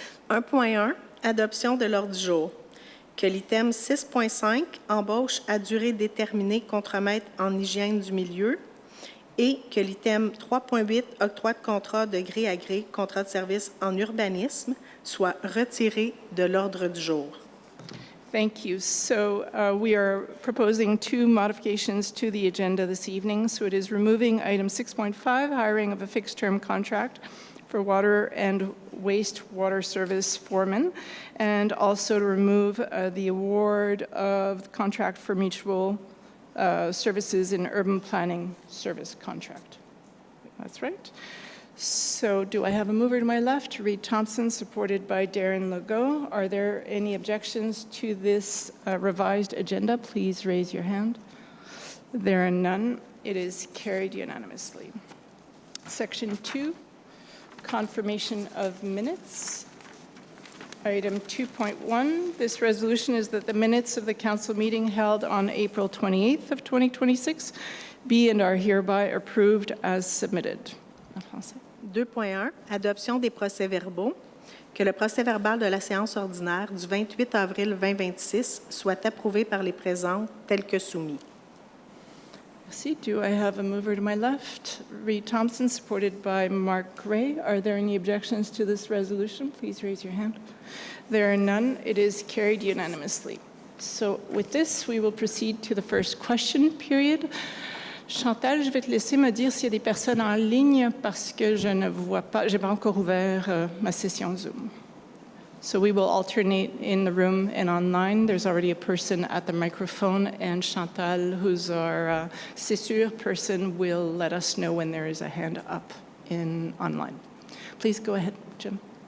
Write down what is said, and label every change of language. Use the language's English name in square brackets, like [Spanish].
[French] 1.1, adoption de l'ordre du jour. Que l'item 6.5, embauche à durée déterminée contre-maître en hygiène du milieu, et que l'item 3.8, octroi de contrat de gré à gré, contrat de service en urbanisme, soit retiré de l'ordre du jour. [English] Thank you. So we are proposing 2 modifications to the agenda this evening. So it is removing item 6.5, hiring of a fixed-term contract for water and wastewater service foreman, and also to remove the award of the contract for mutual services in urban planning service contract. That's right. So do I have a mover to my left? Reed Thompson, supported by Darren Legault. Are there any objections to this revised agenda? Please raise your hand. There are none. It is carried unanimously. Section 2. Confirmation of minutes. Item 2.1, this resolution is that the minutes of the council meeting held on April 28th of 2026 be and are hereby approved as submitted. [French] En français. 2.1, adoption des procès-verbaux. Que le procès-verbal de la séance ordinaire du 28 avril 2026 soit approuvé par les présents tel que soumis. Merci. [English] Do I have a mover to my left? Reed Thompson, supported by Mark Gray. Are there any objections to this resolution? Please raise your hand. There are none. It is carried unanimously. So with this, we will proceed to the first question period. [French] Chantal, je vais te laisser me dire s'il y a des personnes en ligne parce que je ne vois pas, j'ai pas encore ouvert ma session Zoom. [English] So we will alternate in the room and online. There's already a person at the microphone, and Chantal, who's our Csur person, will let us know when there is a hand up in online. Please go ahead, Jim.